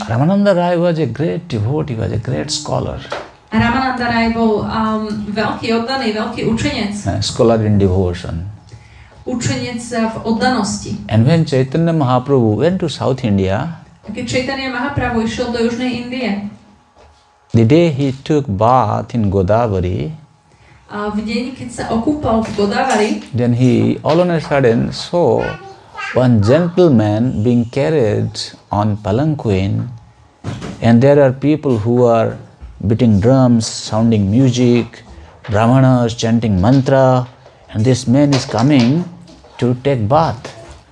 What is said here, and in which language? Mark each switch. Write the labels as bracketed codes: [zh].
[en] Ramananda Rai was a great devotee, was a great scholar, [sk] Ramananda Raj bol veľký oddaný, veľký učenec. [en] a scholar in devotion. [sk] Učenec v oddanosti. [en] And when Chaitanya Mahaprabhu went to South India, [sk] Keď Chaitanya Mahaprabhu išiel do Južnej Indie, [en] the day he took bath in Godavari, [sk] a v deň, keď sa okúpal v Godavari, [en] then he all on a sudden saw one gentleman being carried on palanquin, and there are people who are beating drums, sounding music, brahmanas chanting mantra, and this man is coming to take bath.